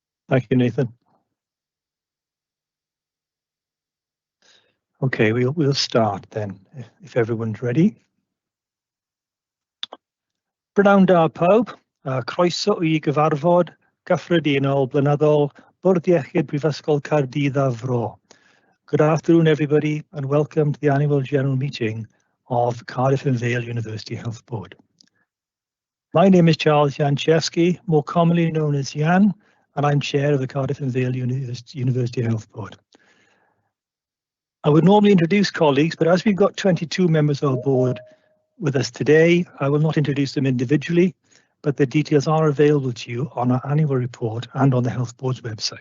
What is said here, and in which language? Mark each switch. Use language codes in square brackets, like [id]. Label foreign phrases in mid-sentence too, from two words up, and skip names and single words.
[en] Thank you, Nathan. Okay, we'll start then, if everyone's ready. [cy] Prynawn da pawb, croeso I gyfarfod gyffredinol blynyddol Bwrdd Iechyd Prifysgol Caerdydd a Fro. [en] Good afternoon, everybody, and welcome to the annual general meeting of Cardiff and Vale University Health Board. My name is Charles Janczewski, more commonly known as Jan, and I'm chair of the Cardiff and Vale University Health Board. I would normally introduce colleagues, but as we've got 22 members of our board with us today, I will not introduce them individually, but the details are available to you on our annual report and on the Health Board's website.